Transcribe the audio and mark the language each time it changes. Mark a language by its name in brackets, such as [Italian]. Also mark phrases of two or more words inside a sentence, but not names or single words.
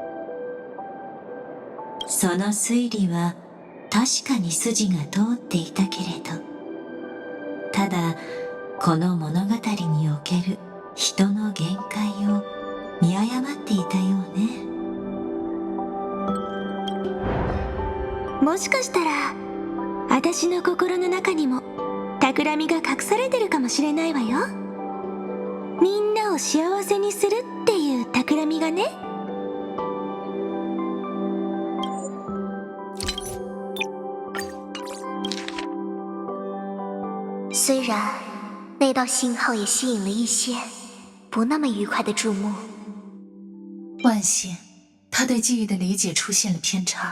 [Japanese] その推理は確かに筋が通っていたけれど、ただこの物語における人の限界を見誤っていたようね。もしかしたら私の心の中にも企みが隠されてるかもしれないわよ。みんなを幸せにするっていう企みがね。 [Chinese] 虽然那道信号也吸引了一些不那么愉快的注目。万幸，他对记忆的理解出现了偏差。